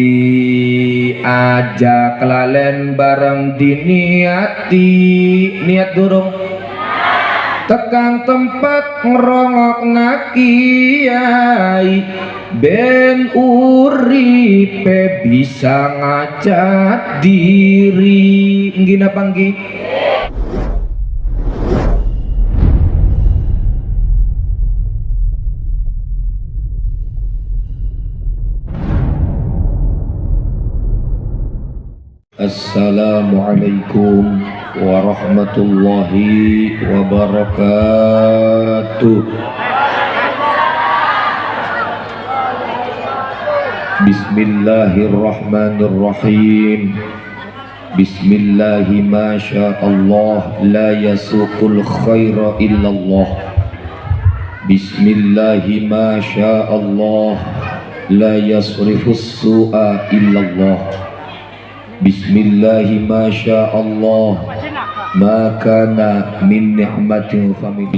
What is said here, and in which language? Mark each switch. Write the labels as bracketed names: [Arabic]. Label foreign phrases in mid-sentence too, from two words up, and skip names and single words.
[Javanese] aja kelalen bareng diniati niat durung tekan tempat ngerongok nakiyai ben uripe bisa ngajak diri nggih napa nggih. [Arabic] السلام عليكم ورحمة الله وبركاته. بسم الله الرحمن الرحيم. بسم الله ما شاء الله لا يسوق الخير إلا الله. بسم الله ما شاء الله لا يصرف السوء إلا الله. بسم الله ما شاء الله ما كان من نعمة فمن.